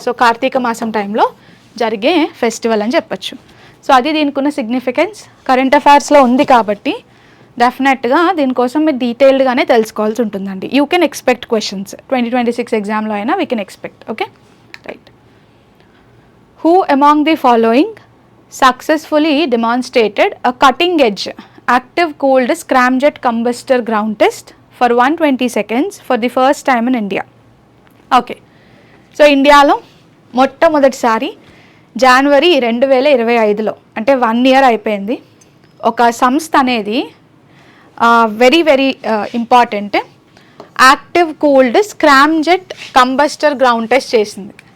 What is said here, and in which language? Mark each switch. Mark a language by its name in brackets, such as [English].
[Telugu] So Karthika మాసం టైంలో జరిగే ఫెస్టివల్ అని చెప్పచ్చు. సో అది దీనికి ఉన్న సిగ్నిఫికెన్స్ కరెంట్ అఫైర్స్లో ఉంది కాబట్టి డెఫినెట్గా దీనికోసం మీరు డీటెయిల్డ్గానే తెలుసుకోవాల్సి ఉంటుందండి. [English] You can expect questions 2026 ఎగ్జామ్లో అయినా we can expect. Okay, right. Who among the following successfully demonstrated a cutting edge active cooled scramjet combustor ground test for 120 seconds for the first time in India? [Telugu] Okay, so ఇండియాలో మొట్టమొదటిసారి జనవరి 2025లో అంటే 1 year అయిపోయింది, ఒక సంస్థ అనేది [English] very important [Telugu] active cooled scramjet combustor ground test చేసింది.